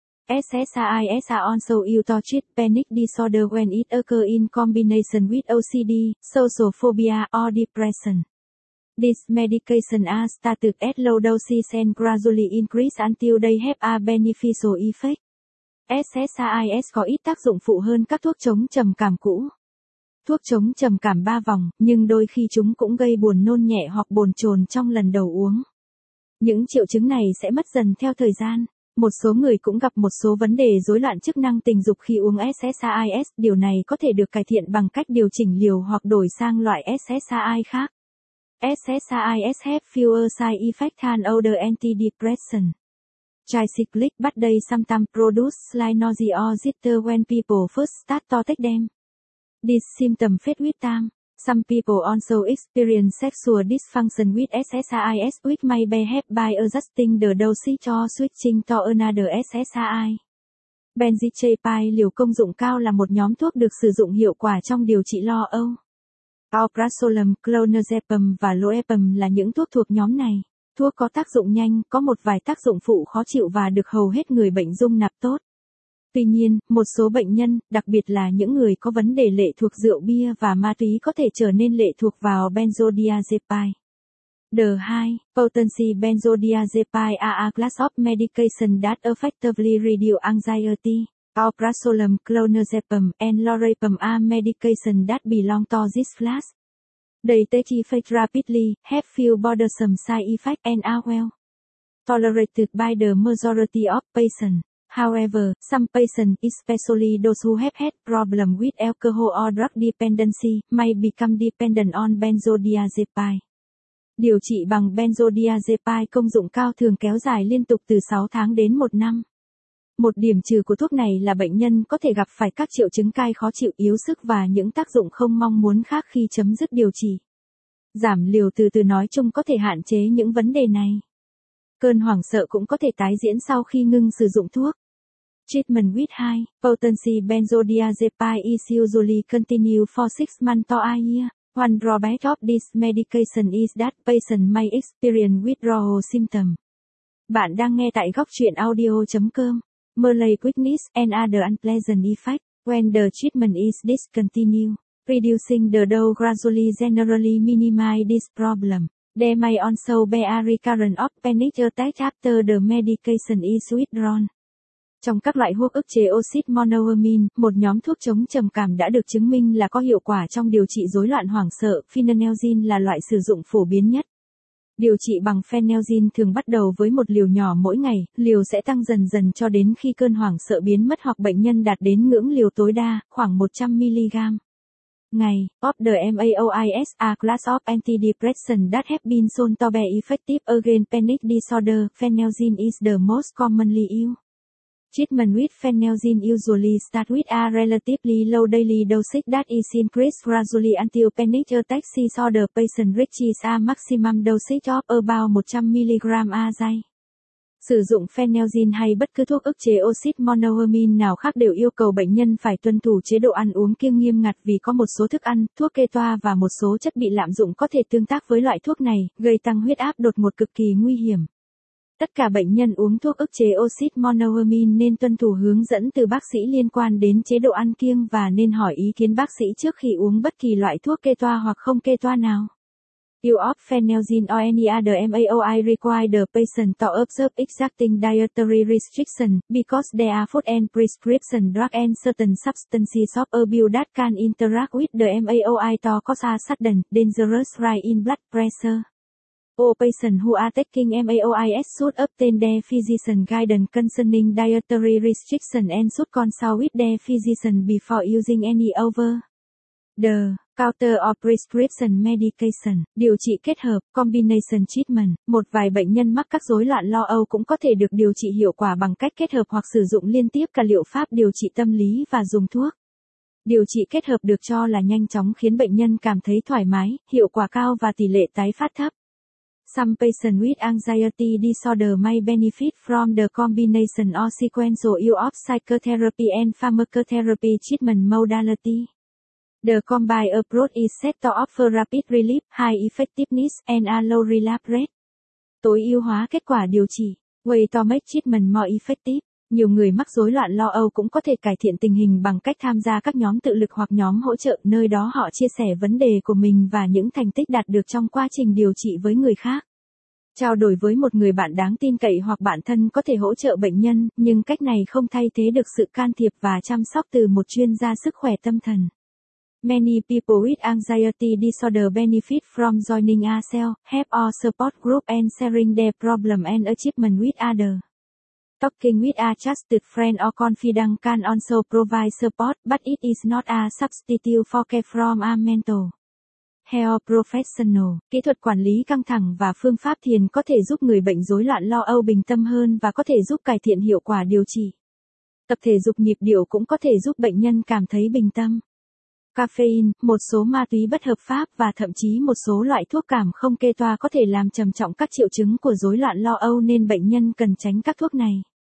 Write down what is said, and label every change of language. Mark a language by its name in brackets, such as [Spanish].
[English] SSRIs are also used to treat panic disorder when it occurs in combination with OCD, social phobia, or depression. These medications are started at low doses and gradually increase until they have a beneficial effect. [Vietnamese] SSRIs có ít tác dụng phụ hơn các thuốc chống trầm cảm cũ. Thuốc chống trầm cảm ba vòng, nhưng đôi khi chúng cũng gây buồn nôn nhẹ hoặc bồn chồn trong lần đầu uống. Những triệu chứng này sẽ mất dần theo thời gian. Một số người cũng gặp một số vấn đề rối loạn chức năng tình dục khi uống SSRIs. Điều này có thể được cải thiện bằng cách điều chỉnh liều hoặc đổi sang loại SSRI khác. [English] SSRIs have fewer side effects than older antidepressants. Tricyclic but they sometimes produce slight nausea or jitter when people first start to take them. This symptom fades with time. Some people also experience sexual dysfunction with SSRIs, which may be helped by adjusting the dosage or switching to another SSRI. [Vietnamese] Benzodiazepine liều công dụng cao là một nhóm thuốc được sử dụng hiệu quả trong điều trị lo âu. Alprazolam, clonazepam và loepam là những thuốc thuộc nhóm này. Thuốc có tác dụng nhanh, có một vài tác dụng phụ khó chịu và được hầu hết người bệnh dung nạp tốt. Tuy nhiên, một số bệnh nhân, đặc biệt là những người có vấn đề lệ thuộc rượu bia và ma túy có thể trở nên lệ thuộc vào benzodiazepine. [English] D2, potency benzodiazepine are a class of medication that effectively reduce anxiety. Alprazolam, clonazepam, and lorazepam are medication that belong to this class. They take effect rapidly, have few bothersome side effects, and are well tolerated by the majority of patients. However, some patients, especially those who have had problems with alcohol or drug dependency, may become dependent on benzodiazepine. [Vietnamese] Điều trị bằng benzodiazepine công dụng cao thường kéo dài liên tục từ 6 tháng đến 1 năm. Một điểm trừ của thuốc này là bệnh nhân có thể gặp phải các triệu chứng cai khó chịu, yếu sức và những tác dụng không mong muốn khác khi chấm dứt điều trị. Giảm liều từ từ nói chung có thể hạn chế những vấn đề này. Cơn hoảng sợ cũng có thể tái diễn sau khi ngưng sử dụng thuốc. [English] Treatment with high potency benzodiazepine is usually continued for 6 months to a year. One drawback of this medication is that patient may experience withdrawal symptoms. [Vietnamese] Bạn đang nghe tại góc truyện audio.com. [English] Malaise, quickness, and other unpleasant effects when the treatment is discontinued. Reducing the dose gradually generally minimize this problem. There may also be a recurrence of panic attack after the medication is withdrawn. [Vietnamese] Trong các loại thuốc ức chế oxit monoamine, một nhóm thuốc chống trầm cảm đã được chứng minh là có hiệu quả trong điều trị rối loạn hoảng sợ, phenazine là loại sử dụng phổ biến nhất. Điều trị bằng phenazine thường bắt đầu với một liều nhỏ mỗi ngày, liều sẽ tăng dần dần cho đến khi cơn hoảng sợ biến mất hoặc bệnh nhân đạt đến ngưỡng liều tối đa, khoảng 100mg. Ngày, [English] of the MAOIs are class of antidepressant that have been shown to be effective against panic disorder, phenazine is the most commonly used. Treatment with phenazine usually starts with a relatively low daily dosage that is increased gradually until panic attack ceases or the patient reaches a maximum dosage of about 100mg a day. [Vietnamese] Sử dụng phenelzine hay bất cứ thuốc ức chế oxit monoamine nào khác đều yêu cầu bệnh nhân phải tuân thủ chế độ ăn uống kiêng nghiêm ngặt vì có một số thức ăn, thuốc kê toa và một số chất bị lạm dụng có thể tương tác với loại thuốc này, gây tăng huyết áp đột ngột cực kỳ nguy hiểm. Tất cả bệnh nhân uống thuốc ức chế oxit monoamine nên tuân thủ hướng dẫn từ bác sĩ liên quan đến chế độ ăn kiêng và nên hỏi ý kiến bác sĩ trước khi uống bất kỳ loại thuốc kê toa hoặc không kê toa nào. [English] You of phenelzine or any other MAOI require the patient to observe exacting dietary restriction, because there are food and prescription drug and certain substances of abuse that can interact with the MAOI to cause a sudden, dangerous rise in blood pressure. All patients who are taking MAOIs should obtain their physician guidance concerning dietary restriction and should consult with their physician before using any over the counter or prescription medication, [Vietnamese] điều trị kết hợp, [English] combination treatment. [Vietnamese] Một vài bệnh nhân mắc các rối loạn lo âu cũng có thể được điều trị hiệu quả bằng cách kết hợp hoặc sử dụng liên tiếp cả liệu pháp điều trị tâm lý và dùng thuốc. Điều trị kết hợp được cho là nhanh chóng khiến bệnh nhân cảm thấy thoải mái, hiệu quả cao và tỷ lệ tái phát thấp. [English] Some patients with anxiety disorder may benefit from the combination or sequential use of psychotherapy and pharmacotherapy treatment modality. The combined approach is said to offer rapid relief, high effectiveness, and a low relapse rate. [Vietnamese] Tối ưu hóa kết quả điều trị, [English] way to make treatment more effective. [Vietnamese] Nhiều người mắc rối loạn lo âu cũng có thể cải thiện tình hình bằng cách tham gia các nhóm tự lực hoặc nhóm hỗ trợ, nơi đó họ chia sẻ vấn đề của mình và những thành tích đạt được trong quá trình điều trị với người khác. Trao đổi với một người bạn đáng tin cậy hoặc bạn thân có thể hỗ trợ bệnh nhân, nhưng cách này không thay thế được sự can thiệp và chăm sóc từ một chuyên gia sức khỏe tâm thần. [English] Many people with anxiety disorder benefit from joining a cell, help or support group and sharing their problem and achievement with others. Talking with a trusted friend or confidant can also provide support, but it is not a substitute for care from a mentor. Health professional, [Vietnamese] kỹ thuật quản lý căng thẳng và phương pháp thiền có thể giúp người bệnh rối loạn lo âu bình tâm hơn và có thể giúp cải thiện hiệu quả điều trị. Tập thể dục nhịp điệu cũng có thể giúp bệnh nhân cảm thấy bình tâm. Caffeine, một số ma túy bất hợp pháp và thậm chí một số loại thuốc cảm không kê toa có thể làm trầm trọng các triệu chứng của rối loạn lo âu nên bệnh nhân cần tránh các thuốc này.